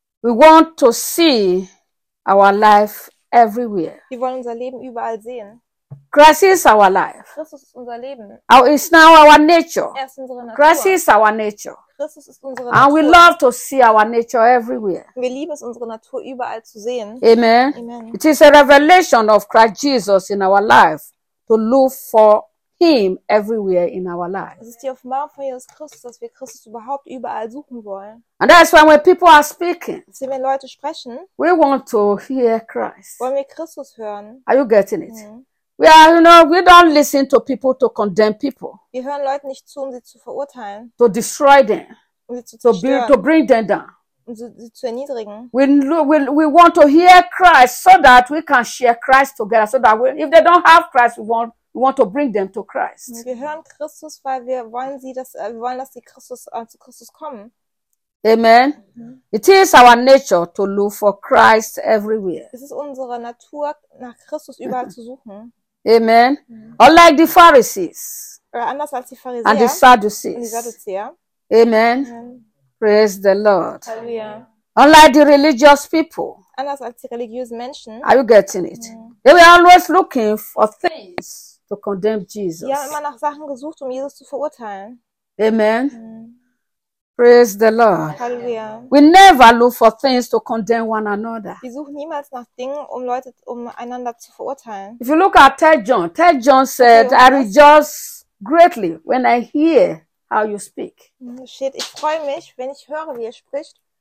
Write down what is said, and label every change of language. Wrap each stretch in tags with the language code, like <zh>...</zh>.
<en>We want to see our life everywhere.</en> <de>Wir wollen unser Leben überall sehen.</de> <en>Christ is our life.</en> <de>Christus ist unser Leben.</de> <en>It's now our nature.</en> <de>Er ist unsere Natur.</de> <en>Christ is our nature.</en> <de>Christus ist unsere</de> <en>and</en> <de>Natur.</de> <en>We love to see our nature everywhere.</en> <de>Wir lieben es, unsere Natur überall zu sehen.</de> <en>Amen.</en> <de>Amen.</de> <en>It is a revelation of Christ Jesus in our life to look for him everywhere in our life.</en> <de>Es ist die Offenbarung von Jesus Christus, dass wir Christus überhaupt überall suchen wollen.</de> <en>And that's why when people are speaking,</en> <de>sehen, wenn Leute sprechen,</de> <en>we want to hear Christ.</en> <de>Wollen wir Christus hören?</de> <en>Are you getting it? We are, you know, we don't listen to people to condemn people.</en> <de>Wir hören Leuten nicht zu, um sie zu verurteilen.</de> <en>To destroy them.</en> <de>Um sie zu zerstören.</de> <en>To bring them down.</en> <de>Um sie zu erniedrigen.</de> <en>We want to hear Christ so that we can share Christ together. So that if they don't have Christ, we want to bring them to Christ.</en> <de>Wir hören Christus, weil wir wollen, dass sie zu Christus kommen.</de> <en>Amen. Mm-hmm. It is our nature to look for Christ everywhere.</en> <de>Es ist unsere Natur, nach Christus überall zu suchen.</de> <en>Amen. Mm-hmm. Unlike the Pharisees.</en> <de>Oder anders als die Pharisäer.</de> <en>And the Sadducees.</en> <de>Und die Sadduzäer.</de> <en>Amen. Mm-hmm. Praise the Lord.</en> <de>Hallelujah.</de> <en>Unlike the religious people.</en> <de>Anders als die religiösen Menschen.</de> <en>Are you getting it? Mm-hmm. They were always looking for things to condemn Jesus.</en> <de>Sie haben immer nach Sachen gesucht, um Jesus zu verurteilen.</de> <en>Amen. Mm-hmm. Praise the Lord.</en> <de>Hallelujah.</de> <en>We never look for things to condemn one another.</en> <de>Wir suchen niemals nach Dingen, um einander zu verurteilen.</de> <en>If you look at Third John said, okay, I rejoice greatly when I hear how you speak.</en> <de>Shit, ich freue mich, wenn ich höre, wie ihr spricht.</de>